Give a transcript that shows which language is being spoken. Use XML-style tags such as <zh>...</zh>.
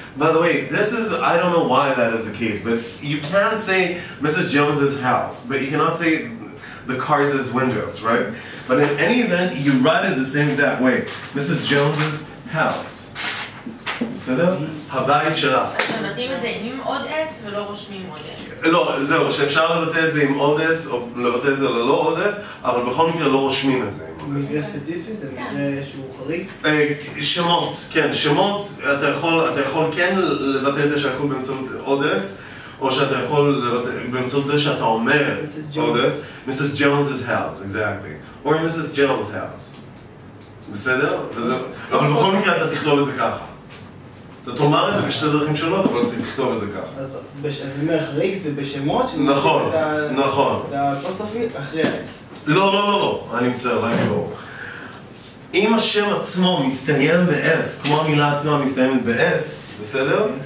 <en>By the way, I don't know why that is the case, but you can say Mrs. Jones's house, but you cannot say the car's windows, right? But in any event, you write it the same exact way. Mrs. Jones's house.</en> <he>בסדר? הבית שלה. אתה מתאים את זה עם עוד S ולא רושמים עוד S. לא, זהו, שאפשר לבטא את זה עם עוד S או לבטא את זה ללא עוד S, אבל בכל מקרה לא רושמים את זה עם עוד S. מקרה ספציפי? זה מקרה שהוא חריג? שמות, כן, שמות, אתה יכול כן לבטא את השייכות באמצעות עוד S, או שאתה יכול באמצעות זה שאתה אומר עוד S, Mrs.</he> <en>Jones's house, exactly, or Mrs. Jones' house. בסדר?</en> <he>אבל בכל מקרה אתה תכתוב את זה ככה. אתה תאמר את זה בשתי דרכים שונות, אבל אתה תכתוב את זה ככה. אז אני אומר, חריג זה בשמות? נכון, נכון. את האפוסטרופי אחרי ה-S. לא, אני מצטער, לא. אם השם עצמו מסתיים ב-S, כמו המילה עצמה מסתיימת ב-S, בסדר?</he>